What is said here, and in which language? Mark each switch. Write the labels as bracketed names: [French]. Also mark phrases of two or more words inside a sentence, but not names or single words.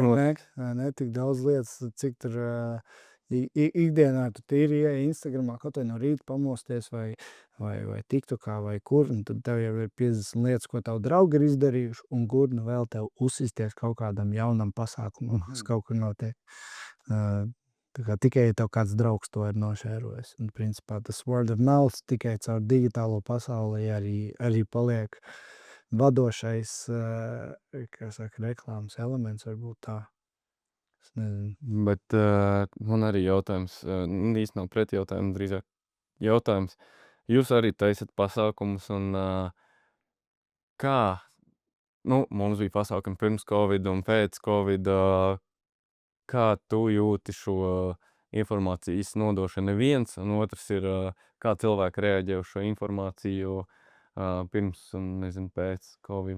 [Latvian] ne, tik daudz lietas, cik tur ikdienā tu tīri ieej Instagramā, kaut vai no rīta pamosties vai TikTokā vai kur, un tad tev jau ir 50 lietas, ko tavu draugi ir izdarījuši, un kur nu vēl tev uzsisties kaut kādam jaunam pasākumam, kas kaut kur notiek. Tā kā tikai tev kāds draugs to ir nošērojis. Un principā tas [English] word of mouth [Latvian] tikai caur digitālo pasauli arī paliek vadošais, kā saka, reklāmas elements varbūt tā. Es nezinu. Bet man arī jautājums, īsti nav pretjautājums, drīzāk jautājums. Jūs arī taisat pasākumus, un kā, mums bija pasākumi pirms Covid un pēc Covid, kā tu jūti šo informācijas nodošanu viens, un otrs ir, kā cilvēki reaģē uz šo informāciju pirms un, nezinu, pēc Covid?